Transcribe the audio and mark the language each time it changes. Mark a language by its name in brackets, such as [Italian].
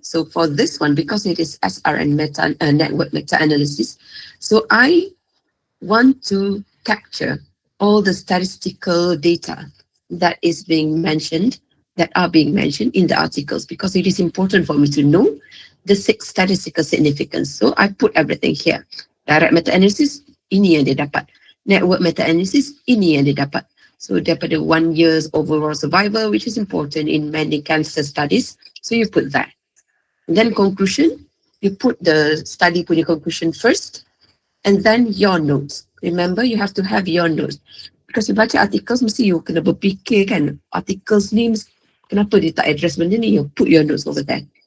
[English] So for this one, because it is SRN network meta-analysis, so I want to capture all the statistical data that are being mentioned in the articles, because it is important for me to know the statistical significance. So I put everything here. [Malay] Direct meta-analysis, ini yang dia dapat. Network meta-analysis, ini yang dia dapat. [English] So daripada 1 year's overall survival, which is important in many cancer studies. So you put that. And then conclusion, you put the study punya conclusion first, and then your notes. Remember, you have to have your notes. Because you [Malay] baca articles, mesti you kena berfikir kan, articles ni, kenapa dia tak address benda ni, [English] you put your notes over there.